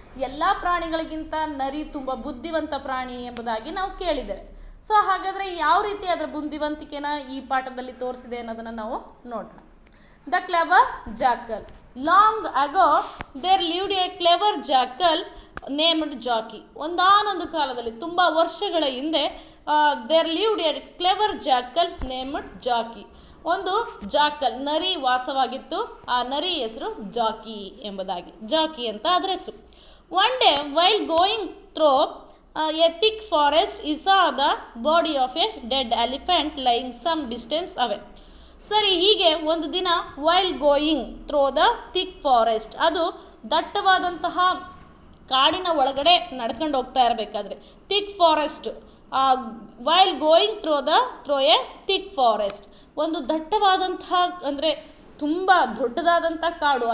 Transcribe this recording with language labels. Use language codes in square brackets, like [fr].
[kn] ಎಲ್ಲ ಪ್ರಾಣಿಗಳಿಗಿಂತ ನರಿ ತುಂಬ ಬುದ್ಧಿವಂತ ಪ್ರಾಣಿ ಎಂಬುದಾಗಿ ನಾವು ಕೇಳಿದ್ದೇವೆ. ಸೊ ಹಾಗಾದರೆ ಯಾವ ರೀತಿ ಅದರ ಬುದ್ಧಿವಂತಿಕೆನ ಈ ಪಾಠದಲ್ಲಿ ತೋರಿಸಿದೆ ಅನ್ನೋದನ್ನು ನಾವು ನೋಡೋಣ. [en] The clever jackal. Long ago, there lived a clever jackal named Jockey. [kn] ಒಂದಾನೊಂದು ಕಾಲದಲ್ಲಿ ತುಂಬ ವರ್ಷಗಳ ಹಿಂದೆ [en] there lived a clever jackal named Jockey. [kn] ಒಂದು ಜಾಕಲ್ ನರಿ ವಾಸವಾಗಿತ್ತು. ಆ ನರಿ ಹೆಸರು ಜಾಕಿ ಎಂಬುದಾಗಿ, ಜಾಕಿ ಅಂತ ಅದರ ಹೆಸರು. [en] One day, while going through a thick forest, he saw the body of a dead elephant lying some distance away. [kn] ಸರಿ, ಹೀಗೆ ಒಂದು ದಿನ [en] while going through the thick forest, [kn] ಅದು ದಟ್ಟವಾದಂತಹ ಕಾಡಿನ ಒಳಗಡೆ ನಡ್ಕೊಂಡು ಹೋಗ್ತಾ ಇರಬೇಕಾದ್ರೆ, thick forest, [en] while going through a thick forest, [kn] ಒಂದು ದಟ್ಟವಾದಂತಹ ಅಂದರೆ ತುಂಬ ದೊಡ್ಡದಾದಂಥ ಕಾಡು.